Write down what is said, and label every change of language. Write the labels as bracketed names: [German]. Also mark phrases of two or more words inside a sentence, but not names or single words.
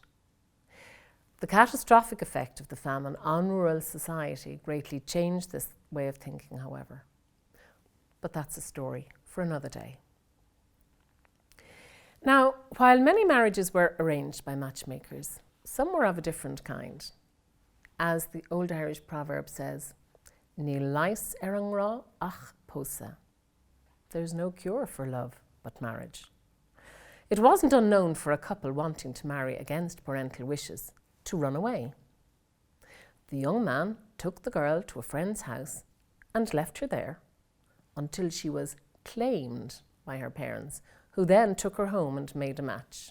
[English] The catastrophic effect of the famine on rural society greatly changed this way of thinking, however. But that's a story for another day. Now, while many marriages were arranged by matchmakers, some were of a different kind. As the old Irish proverb says, [Irish] Ní lais ar an rá ach pósa. [English] There's no cure for love but marriage. It wasn't unknown for a couple wanting to marry against parental wishes to run away. The young man took the girl to a friend's house and left her there until she was claimed by her parents, who then took her home and made a match.